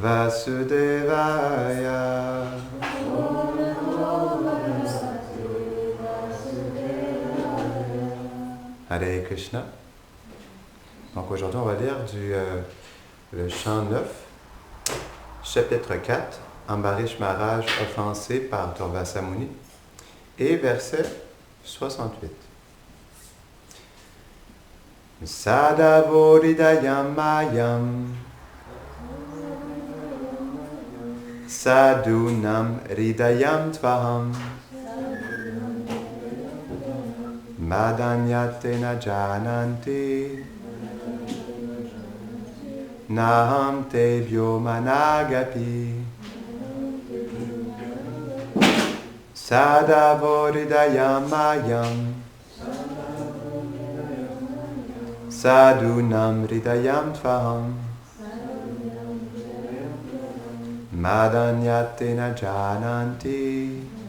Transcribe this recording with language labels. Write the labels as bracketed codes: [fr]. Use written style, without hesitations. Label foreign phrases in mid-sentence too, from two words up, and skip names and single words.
[sa] Vasudevaya. Hare Krishna. [fr] Donc aujourd'hui, on va lire le chant 9, chapitre 4, Ambarish Maharaj offensé par Durvasa Muni, et verset 68. [sa] Sadavoridayam mayam sadunam ridayam tvaham madanyate na jananti naham tebhyo managapi sadavoridayam mayam sadunam ridayam tvaham madanyate na jananti